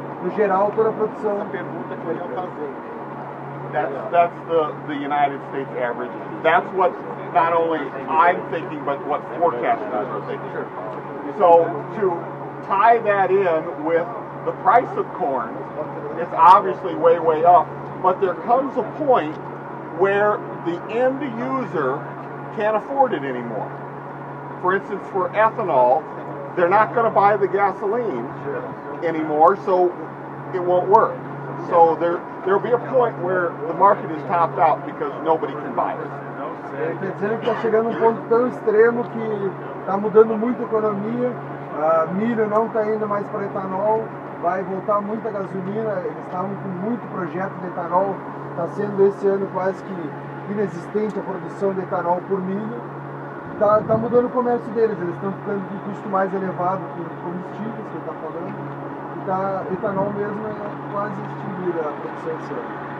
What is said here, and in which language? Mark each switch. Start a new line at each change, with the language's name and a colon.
Portuguese: No geral, toda a produção. Essa pergunta que eu ia fazer.
English: That's the United States average. That's what not only I'm thinking, but what forecasters are thinking. So to tie that in with the price of corn, it's obviously way, way up. But there comes a point where the end user can't afford it anymore. For instance, for ethanol, they're not going to buy the gasoline anymore, so it won't work. So there'll be a point where the market is topped out because nobody can buy it.
Portuguese: Quer dizer que está chegando um ponto tão extremo que está mudando muito a economia, milho não está indo mais para etanol, vai voltar muita gasolina, eles estavam com muito projeto de etanol, está sendo esse ano quase que inexistente a produção de etanol por milho, está mudando o comércio deles, eles estão ficando com um custo mais elevado por combustíveis, que ele está falando, e etanol mesmo é quase extinguir a produção esse ano.